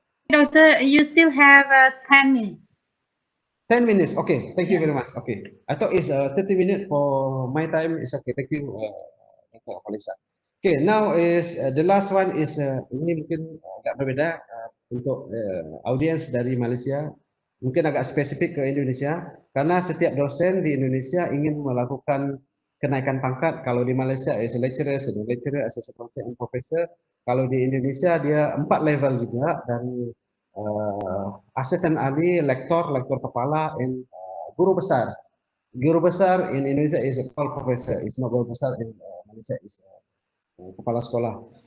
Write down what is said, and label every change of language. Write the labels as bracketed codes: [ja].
[en] Doctor, you still have 10 minutes. 10 minutes, okay, thank you very much. Okay, I thought it's 30 minutes for my time, it's okay, thank you, Dr. Falisa. Okay, now is the last one is, [id] ini mungkin agak berbeda untuk audiens dari Malaysia, mungkin agak spesifik ke Indonesia, karena setiap dosen di Indonesia ingin melakukan kenaikan pangkat. Kalau di [en] Malaysia is a lecturer, senior lecturer, associate professor, and professor. [id] Kalau di Indonesia dia 4 level juga, dari asisten ahli, lektor, lektor kepala, and guru besar. [en] Guru besar in Indonesia is called professor, is not guru besar in Malaysia is kepala sekolah.